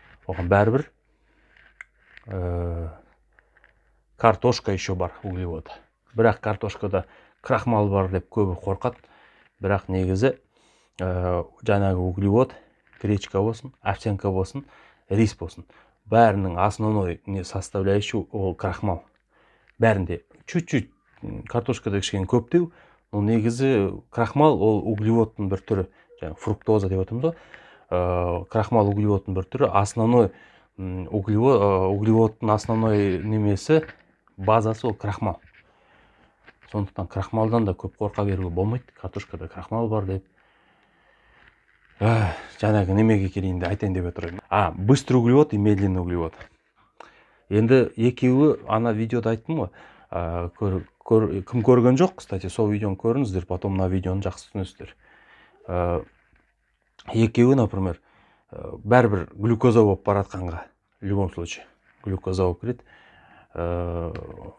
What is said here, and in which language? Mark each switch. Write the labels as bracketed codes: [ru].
[kk] Оған бәрібір картошка [ru] еще [kk] бар углеводы. Бірақ картошкада крахмал бар деп көбі қорқады. Бірақ негізі жаңағы углевод, гречка болсын, овсянка болсын, рис болсын. Бәрінің основной составляющий ол крахмал. Бәрінде [ru] чуть-чуть [kk] картошкада кішкене көптеу, [ru] но [kk] негізі крахмал ол углеводтың бір түрі. Жаңағы фруктоза деп отырмыз ғой. Крахмал углеводтың бір түрі. Основной углеводтың основной немесі, базасы ол крахмал. Сондықтан крахмалдан да көп қорқа беруге болмайды. Картошкада крахмал бар деп. Жаңағы немеге келейін де айтайын деп отырмын. [ru] Быстрый углевод и медленный углевод. [kk] Енді екеуі ана видеода айттым ғой. Кім көрген жоқ, [ru] кстати, [kk] сол видеоны көріңіздер, [ru] потом [kk] мына видеоны жақсы түсінесіздер. Екеуі, [ru] например, [kk] бәрібір глюкоза болып баратқанға, [ru] в любом случае [kk] глюкоза болып кіреді.